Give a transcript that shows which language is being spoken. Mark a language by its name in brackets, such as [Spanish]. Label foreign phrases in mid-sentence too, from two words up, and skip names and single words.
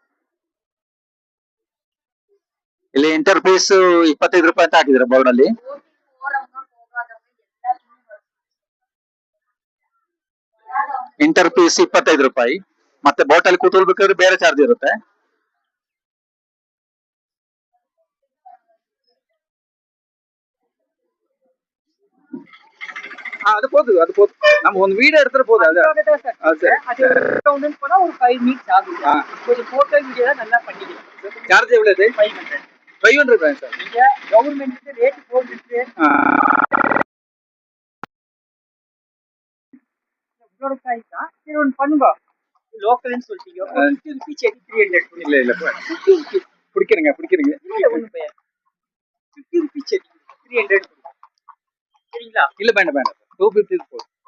[Kannada] ಇಲ್ಲಿ [English] enter fees [Kannada] 25 ರೂಪಾಯಿ ಅಂತ ಹಾಕಿದ್ರೆ ಬೋರ್ಡ್ ಅಲ್ಲಿ. [English] enter fees [Kannada] 25 ರೂಪಾಯಿ. ಮತ್ತೆ ಬೋಟ್ ಅಲ್ಲಿ ಕೂತ್ಕೊಳ್ಬೇಕಾದ್ರೆ ಬೇರೆ ಚಾರ್ಜ್ ಇರುತ್ತೆ. [Tamil] அது போகுது நம்ம ಒಂದು வீடியோ எடுத்துட்டு போகுது அது கூட ஒரு 5 மினிட்ஸ் ஆகுது. கொஞ்சம் போட்டோ வீடியோ நல்லா பண்ணிக்கலாம். சார்ஜ் எவ்வளவு? 500 ரூபாய் சார். நீங்க [English] government rate [Tamil] போட்டுட்டு உங்களோட பிரைஸ் தான். சரி ஒன்னு பண்ணுங்க. லோக்கல்னு சொல்லிட்டீங்க. 50 ரூபாய் செடி 300. இல்ல 50 ரூபாய் பிடிக்கிறீங்க. இல்ல ஒண்ணு பே 50 ரூபாய் செடி 300. சரிங்களா? இல்ல வேண்டாம் 250 போதும்.